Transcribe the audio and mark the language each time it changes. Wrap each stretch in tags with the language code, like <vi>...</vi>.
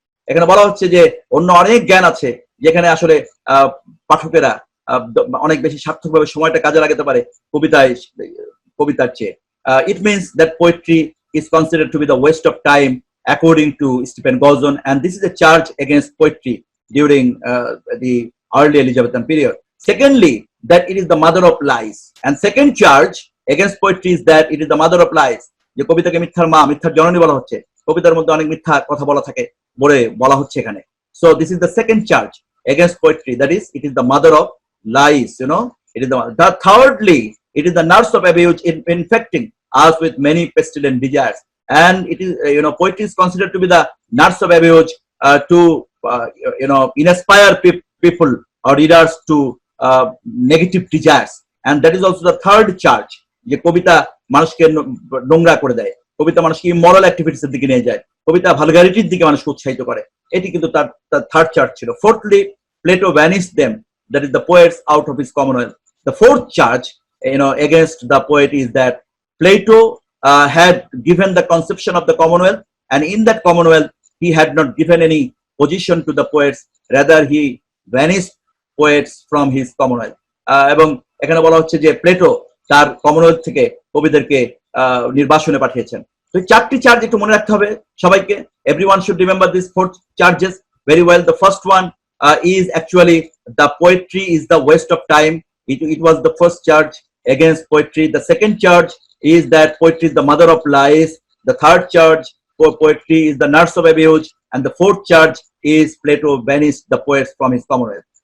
<bn>এখানে বলা হচ্ছে যে অন্য অনেক জ্ঞান আছে যেখানে আসলে পাঠকেরা অনেক বেশি সার্থকভাবে সময়টা কাজে লাগাতে পারে কবিতার চেয়ে।</bn> <en>It means that poetry is considered to be the waste of time according to Stephen Gordon, and this is a charge against poetry during the early Elizabethan period. Secondly, that it is the mother of lies, and second charge against poetry is that it is the mother of lies.</en> <bn>যে কবিতাকে মিথ্যার মা, মিথ্যার জননী বলা হচ্ছে, কবিতার মধ্যে অনেক মিথ্যা কথা বলা হচ্ছে এখানে।</bn> <en>So this is the second charge against poetry, that is, it is the mother of lies. It is the thirdly, it is the nurse of abuse, infecting us with many pestilent desires. And it is, poetry is considered to be the nurse of abuse, to inspire people or readers to negative desires. And that is also the third charge,</en> <bn>যে কবিতা মানুষকে নোংরা করে দেয়, কবিতা মানুষকে immoral activities এর দিকে নিয়ে যায়, কবিতা ভালগারিটির দিকে মানুষকে উৎসাহিত করে। এটি কিন্তু তার থার্ড চার্জ ছিল।</bn> <en>Fourthly, Plato banished them, that is the poets, out of his commonwealth. The fourth charge, against the poet is that Plato had given the conception of the commonwealth, and in that commonwealth he had not given any position to the poets, rather he banished poets from his commonwealth.</en> <bn>এবং এখানে বলা হচ্ছে যে Plato তার Commonwealth থেকে কবিদেরকে নির্বাসনে পাঠিয়েছেন। তো চারটি চার্জ একটু মনে রাখতে হবে সবাইকে।</bn> <en>Everyone should remember these four charges very well. The first one is actually the poetry is the waste of time. It was the first charge against poetry. The second charge is that poetry is the mother of lies. The third charge for poetry is the nurse of abuse, and the fourth charge is Plato banished the poets from his commonwealth.</en>